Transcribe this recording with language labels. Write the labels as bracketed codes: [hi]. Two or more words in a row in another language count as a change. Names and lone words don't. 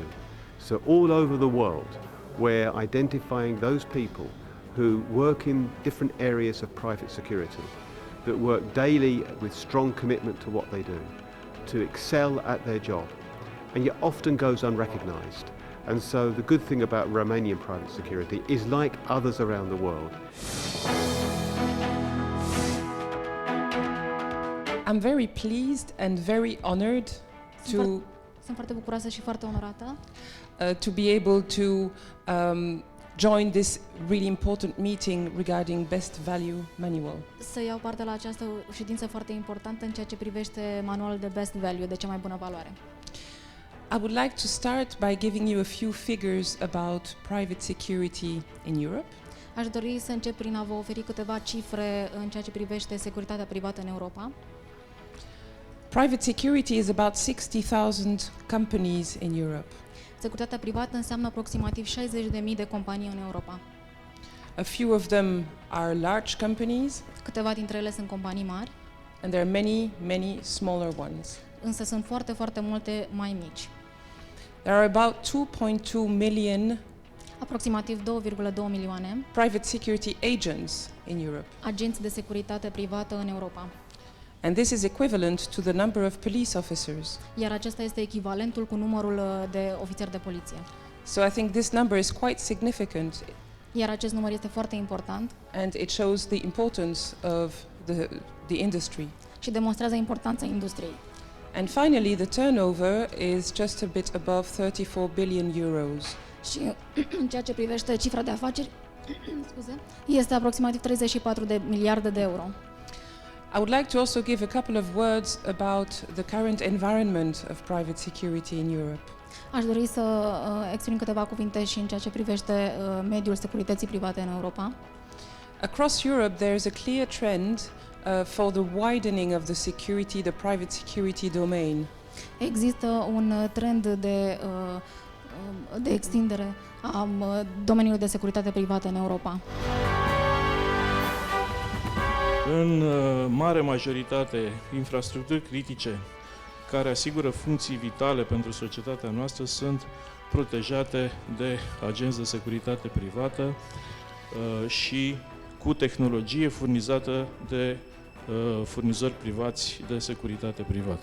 [en] So all over the world, we're identifying those people who work in different areas of private security, that work daily with strong commitment to what they do, to excel at their job, and yet often goes unrecognised. And so the good thing about Romanian private security is, like others around the world, I'm very pleased and very honored [ro] Sunt foarte bucuroasă și foarte onorată [en] to be able to join this really important meeting regarding Best Value Manual. [ro] să iau parte la această ședință foarte importantă în ceea ce privește manualul de Best Value, de cea mai bună valoare. [en] I would like to start by giving you a few figures about private security in Europe. [ro] Aș dori să încep prin a vă oferi câteva cifre în ceea ce privește securitatea privată în Europa. [en] Private security is about 60,000 companies in Europe. [ro] Securitatea privată înseamnă aproximativ 60.000 de companii în Europa. [en] A few of them are large companies, [ro] Câteva dintre ele sunt companii mari, [en] and there are many, many smaller ones. [ro] însă sunt foarte, foarte multe mai mici. [en] There are about 2.2 million [ro] Aproximativ 2,2 milioane [en] private security agents in Europe. [ro] agenți de securitate privată în Europa. [en] And this is equivalent to the number of police officers. [ro] Iar acesta este echivalentul cu numărul de ofițeri de poliție. [en] So I think this number is quite significant, [ro] Iar acest număr este foarte important [en] and it shows the importance of the industry. [ro] și demonstrează importanța industriei. [en] And finally, the turnover is just a bit above 34 billion euros. [ro] Și în ceea ce privește cifra de afaceri, este aproximativ 34 de miliarde de euro. [en] I would like to also give a couple of words about the current environment of private security in Europe. [ro] Aș dori să exprim câteva cuvinte și în ceea ce privește mediul securității private în Europa. [en] Across Europe, there is a clear trend for the widening of the security, the private security domain. [ro] Există un trend de extindere a domeniului de securitate privată în Europa. În mare majoritate, infrastructuri critice care asigură funcții vitale pentru societatea noastră sunt protejate de agenți de securitate privată și cu tehnologie furnizată de furnizori privați de securitate privată.